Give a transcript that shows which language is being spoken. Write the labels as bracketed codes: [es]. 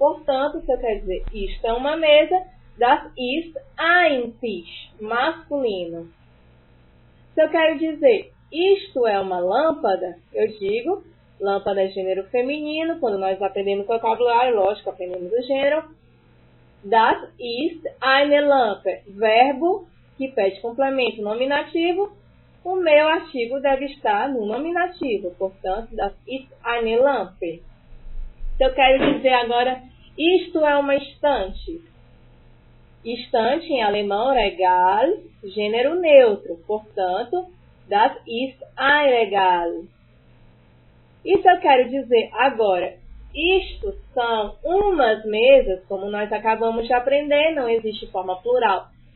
[pt] Portanto, se eu quero dizer, isto é uma mesa, [de] das ist ein Tisch, [pt] masculino. Se eu quero dizer, isto é uma lâmpada, eu digo, lâmpada é gênero feminino, quando nós aprendemos o vocabulário, lógico, aprendemos o gênero. [de] Das ist eine Lampe, [pt] verbo que pede complemento nominativo, o meu artigo deve estar no nominativo, portanto, [de] das ist eine Lampe. [pt] Se eu quero dizer agora, isto é uma estante. Estante em alemão, Regal, gênero neutro, portanto, [de] das ist ein Regal. [pt] E se eu quero dizer agora, isto são umas mesas, como nós acabamos de aprender, não existe forma plural.